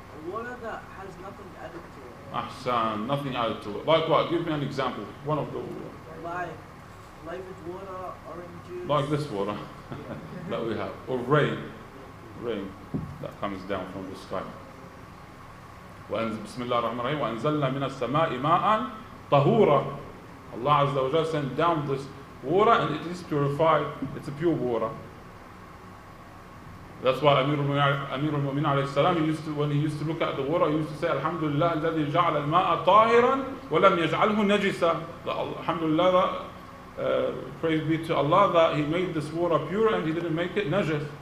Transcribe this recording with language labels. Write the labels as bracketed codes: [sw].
[en] Water that has nothing added to it. Ahsan, nothing added to it. Like what? Give me an example. One of the Like flavored water, orange juice. like this water that we have. Or rain that comes down from the sky. [ar] بسم الله الرحمن الرحيم وأنزلنا من السماء ماء طهورا. [en] Allah Azza wa Jalla sent down this water and it is purified. It's a pure water. That's why Amir al-Mu'minin alayhi salam, when he used to look at the water, he used to say, Alhamdulillah, [ar] الذي جعل الماء طاهرا ولم يجعله نجسا. [en] Alhamdulillah, praise be to Allah that He made this water pure and He didn't make it najis.